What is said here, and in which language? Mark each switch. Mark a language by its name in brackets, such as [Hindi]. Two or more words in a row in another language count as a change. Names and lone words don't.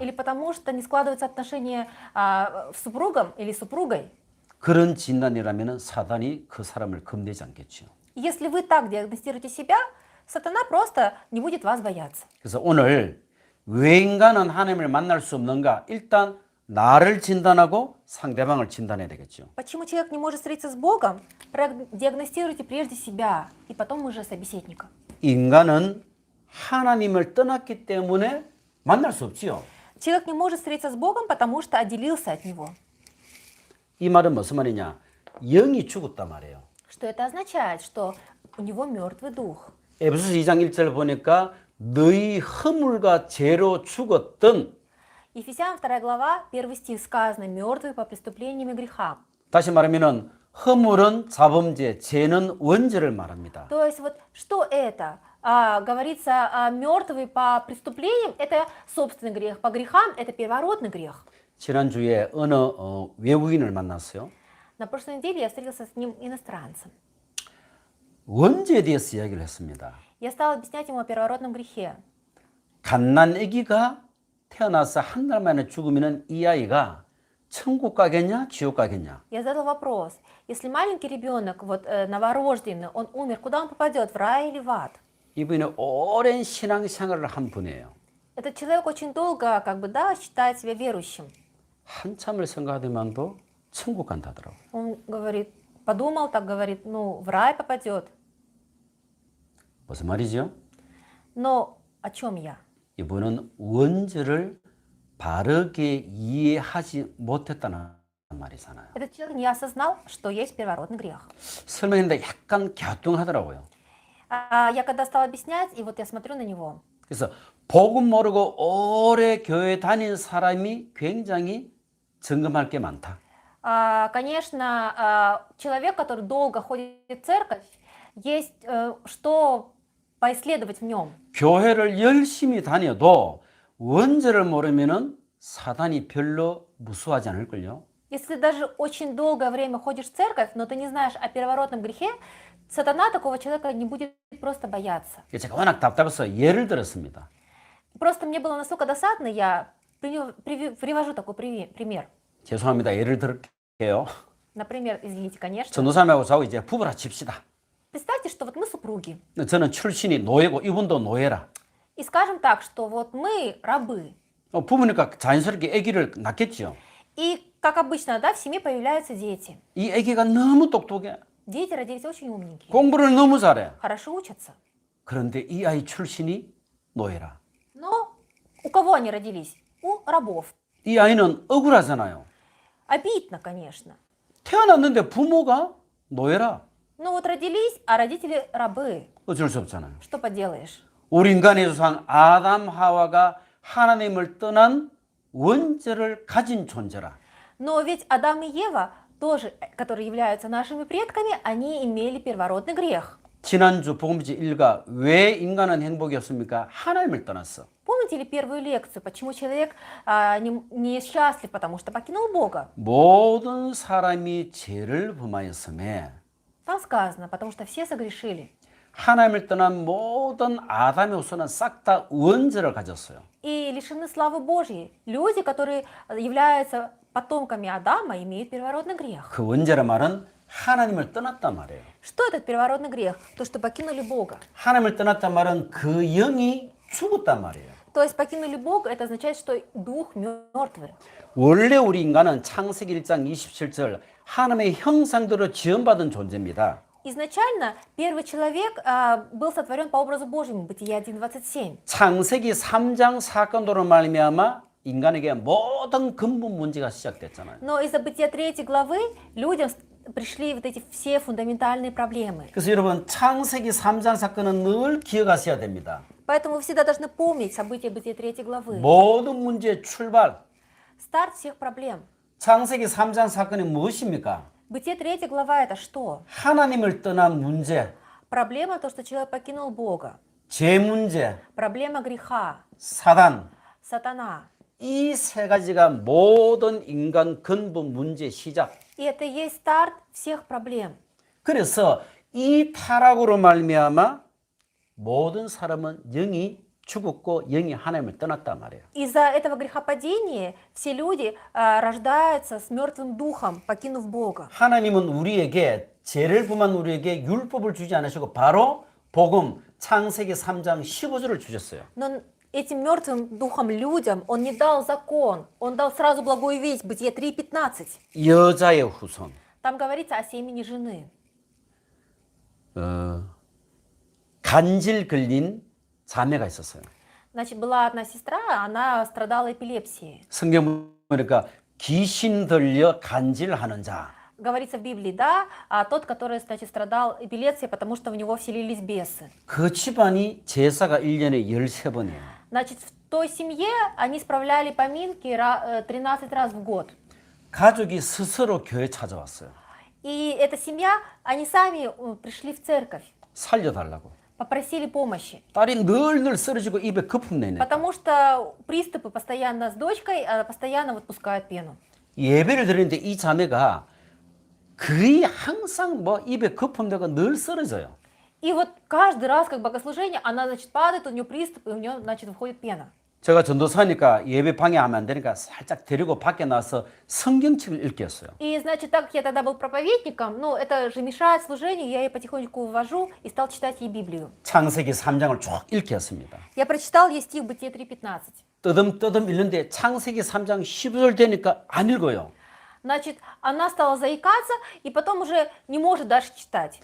[Russian] Или потому что не складываются отношения с супругом или супругой. [Korean] 그런 진단이라면 사단이 그 사람을 겁내지 않겠죠. [Russian] Если вы так диагностируете себя, сатана просто не будет вас бояться. [Korean] 그래서 오늘 왜 인간은 하나님을 만날 수 없는가? 일단 나를 진단하고 상대방을 진단해야 되겠죠. [Russian] Почему человек не может встретиться с Богом? Диагностируйте прежде себя, и потом уже собеседника. [Korean] 인간은 하나님을 떠났기 때문에 만날 수 없지요. [Russian] Человек не может встретиться с Богом, потому что отделился от Него. [Korean] 이 말은 무슨 말이냐? 영이 죽었단 말이에요. [Russian] Что это означает? Что у него мертвый дух. [Korean] 에베소서 2장 1절 보니까 너희 허물과 죄로 죽었던 [Russian] Ефесянам 2 глава, 1 стих сказано, мертвые по преступлениям и грехам. [Korean] 다시 말하면은 허물은 자범죄, 죄는 원죄를 말합니다. [Russian] То есть вот что это? Говорится, мертвые по преступлениям – это собственный грех, по грехам – это первородный грех. [Korean] 지난주에 어느 외국인을 만났어요. [Russian] На прошлой неделе я встретился с ним иностранцем. [Korean] 원죄에 대해서 이야기를 했습니다. [Russian] Я стала объяснять ему о первородном грехе. [Korean] 갓난 아기가 태어나서 한 달 만에 죽으면 이 아이가 천국 가겠냐, 지옥 가겠냐? [Russian] Я задал вопрос, если маленький ребенок, новорожденный, он умер, куда он попадет, в рай или в ад? [Korean] 이분이 오랜 신앙생활을 한 분이에요. [Russian] Этот человек очень долго, считает себя верующим. [Korean] 한참을 생각하더만도 천국 간다더라고. [Russian] Он говорит, подумал, так говорит, в рай попадет. [Korean] 무슨 말이죠? [Russian] Но о чем я? [Korean] 이분은 원죄를 바르게 이해하지 못했다는 말이잖아요. [Russian] Этот человек не осознал, что есть первородный грех. [Korean] 설명했는데 약간 갸뚱하더라고요. [Russian] Я когда стала объяснять, и вот я смотрю на него, [Korean] 그래서 복음 모르고 오래 교회 다닌 사람이 굉장히 점검할 게 많다. [Russian] конечно, человек, который долго ходит в церковь, есть что поисследовать в нем. [Korean] 교회를 열심히 다녀도 원죄를 모르면은 사단이 별로 무수하지 않을걸요. [Russian] Если ты даже очень долгое время ходишь в церковь, но ты не знаешь о первородном грехе, сатана такого человека не будет просто бояться. [Korean] 제가 워낙 답답해서 예를 들었습니다. [Russian] Просто мне было настолько досадно, я привожу такой пример. [Korean] 죄송합니다. 예를 들게요. [Russian] Например, извините, конечно. [Korean] 전도사님하고 저하고 이제 부부라 칩시다. [Russian] Представьте, что вот мы супруги. [Korean] 저는 출신이 노예고 이분도 노예라. [Russian] И скажем так, что вот мы рабы. [Korean] 부부니까 자연스럽게 아기를 낳겠죠. [Russian] И, как обычно, в семье появляются дети. [Korean] 이 아기가 너무 똑똑해. [Russian] Дети родились очень умненькие. [Korean] 공부를 너무 잘해. [Russian] Хорошо учатся. [Korean] 그런데 이 아이 출신이 노예라. [Russian] Но у кого они родились? У рабов. [Korean] 이 아이는 억울하잖아요. [Russian] Обидно, конечно. [Korean] 태어났는데 부모가 노예라. [Russian] Ну вот родились, а родители рабы. [Korean] 어쩔 수 없잖아요. [Russian] Что поделаешь? [Korean] 우리 인간의 조상 아담 하와가 하나님을 떠난 원죄를 가진 존재라. [Russian] Но ведь Адам и Ева, тоже, которые являются нашими предками, они имели первородный грех. [Korean] 지난주 복음지 1가 왜 인간은 행복이 없습니까? 하나님을 떠났어. [Russian] Помните ли первую лекцию, почему человек несчастлив, потому что покинул Бога? [Korean] 모든 사람이 죄를 범하였음에 [Russian] Там сказано, потому что все согрешили. [Korean] 하나님을 떠난 모든 아담의 후손은 싹 다 원죄를 가졌어요. [Russian] И лишены славы Божьей. Люди, которые являются потомками Адама, имеют первородный грех. [Korean] 그 원죄란 말은 하나님을 떠났단 말이에요. [Russian] Что этот первородный грех? То, что покинули Бога. [Korean] 하나님을 떠났단 말은 그 영이 죽었단 말이에요. [Russian] То есть покинули Бога, это означает, что дух мертвый. [Korean] 원래 우리 인간은 창세기 1장 27절 하나님의 형상대로 지음받은 존재입니다. [Russian] Изначально первый человек был сотворен по образу Божьему, Бытие 1:27. [Korean] 창세기 3장 사건으로 말미암아 인간에게 모든 근본 문제가 시작됐잖아요. [Russian] Но из-за Бытия 3 главы людям пришли вот эти все фундаментальные проблемы. [Korean] 그래서 여러분 창세기 3장 사건은 늘 기억하셔야 됩니다. [Russian] Поэтому вы всегда должны помнить события Бытия 3 главы. [Korean] 모든 문제의 출발. [Russian] Старт всех проблем. [Korean] 창세기 3장 사건이 무엇입니까? [Russian] Бытие 3 глава это что? [Korean] 하나님을 떠난 문제, [Russian] Проблема то, что человек покинул Бога. [Korean] 죄 문제, [Russian] Проблема греха, [Korean] 사단. [Russian] сатана. [Korean] 이 세 가지가 모든 인간 근본 문제의 시작. [Russian] И это и есть старт всех проблем. [Korean] 그래서 이 타락으로 말미암아 모든 사람은 영이 죽었고 영이 하나님을 떠났단 말이에요. [Russian] Из-за этого грехопадения все люди рождаются с мертвым духом, покинув Бога. [Korean] 하나님은 우리에게 죄를 범한 우리에게 율법을 주지 않으시고 바로 복음 창세기 3장 15절을 주셨어요. [Russian] Но этим мертвым духом людям он не дал закон, он дал сразу благую весть, Бытие 3:15. [Korean] 여자의 후손. [Russian] Там говорится о семени жены. [Korean] 간질 걸린 자매가 있었어요. [Russian] Значит, была одна сестра, она страдала эпилепсией. [Korean] 성경 보니까 귀신 들려 간질하는 자. [Russian] Говорится в Библии, да, тот, который, значит, страдал эпилепсией, потому что в него вселились бесы. [Korean] 그 집안이 제사가 1년에 13번이에요. [Russian] Значит, в той семье они справляли поминки 13 раз в год. [Korean] 가족이 스스로 교회 찾아왔어요. [Russian] И эта семья, они сами пришли в церковь, [Korean] 살려달라고. [Russian] попросили помощи. [Korean] 딸이 늘 쓰러지고 입에 거품 내네. [Russian] Потому что приступы постоянно с дочкой, постоянно вот пускают пену. [Korean] 예배를 드리는데 이 자매가 거의 항상 뭐 입에 거품 내고 늘 쓰러져요. [Russian] И вот каждый раз, как богослужение, она, значит, падает, у нее приступ, и у нее, значит, выходит пена. [Korean] 제가 전도사니까 예배 방해하면 안 되니까 살짝 데리고 밖에 나서 성경책을 읽게 했어요. [Russian] И, значит, так как я тогда был проповедником, ну, это же мешает служению, я ее потихоньку увожу и стал читать ей Библию. [Korean] 창세기 3장을 쭉 읽게 했습니다. [Russian] Я прочитал ей стих Бытие 3:15. [Korean] 뜨듬뜨듬 읽는데 창세기 3장 15절 되니까 안 읽어요. [Russian] Значит, она стала заикаться, и потом уже не может дальше читать.